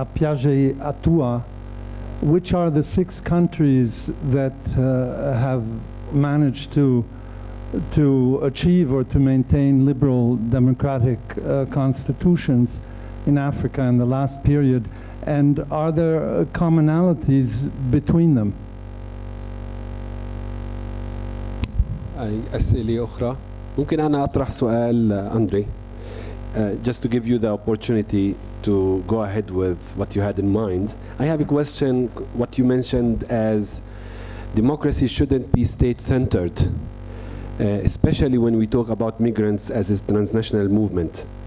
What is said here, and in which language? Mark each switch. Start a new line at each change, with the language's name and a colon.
English: Piaget Atua, which are the 6 countries that have managed to achieve or to maintain liberal democratic constitutions in Africa in the last period, and are there commonalities between them?
Arabic: أي أسئلة أخرى؟ ممكن أنا أطرح سؤال أندري.
English: Just to give you the opportunity to go ahead with what you had in mind. I have a question. What you mentioned as democracy shouldn't be state-centered, especially when we talk about migrants as a transnational movement.